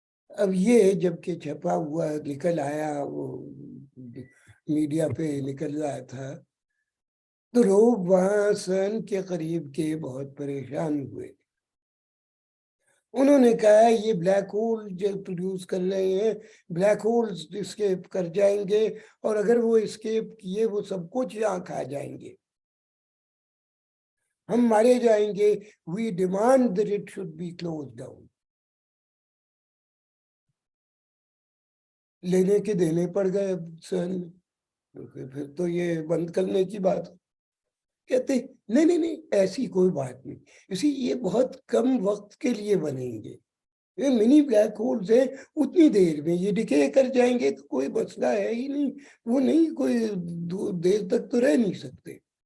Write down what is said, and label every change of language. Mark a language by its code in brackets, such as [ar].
[ur] اب یہ جب کہ چھپا ہوا نکل آیا, وہ میڈیا پہ نکل رہا تھا, تو لوگ وہاں سن کے قریب کے بہت پریشان ہوئے. انہوں نے کہا یہ بلیک ہول جو پروڈیوس کر رہے ہیں, بلیک ہولز اسکیپ کر جائیں گے, اور اگر وہ اسکیپ کیے وہ سب کچھ یہاں کھا جائیں گے, ہم مارے جائیں گے. [en] We demand that it should be closed down. [ur] لینے کے دینے پڑ گئے سن, پھر تو یہ بند کرنے کی بات. کہتے نہیں ایسی کوئی بات نہیں, اسی یہ بہت کم وقت کے لیے بنیں گے, یہ منی بلیک ہولز ہیں, اتنی دیر میں یہ ڈکے کر جائیں گے تو کوئی مسئلہ ہے ہی نہیں, وہ نہیں کوئی دیر تک تو رہ نہیں سکتے.